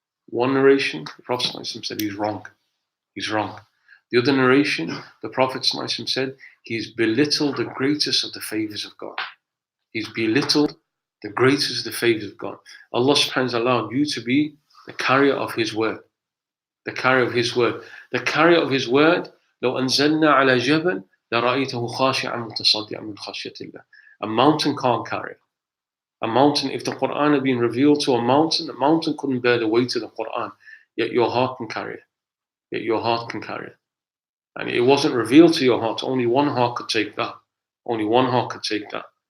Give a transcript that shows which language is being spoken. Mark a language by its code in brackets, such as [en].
[en] One narration, the Prophet ﷺ said he's wrong. He's wrong. The other narration, the Prophet ﷺ said he's belittled the greatest of the favors of God. He's belittled the greatest of the favors of God. Allah subhanahu wa ta'ala allowed you to be the carrier of His word. The carrier of His word. The carrier of His word, [ar] لو أنزلنا على جبل لرأيته خاشعا متصدعا من خشية الله. [en] A mountain can't carry it. A mountain, if the Quran had been revealed to a mountain, the mountain couldn't bear the weight of the Quran. Yet your heart can carry it. Yet your heart can carry it. And it wasn't revealed to your heart. Only one heart could take that. Only one heart could take that.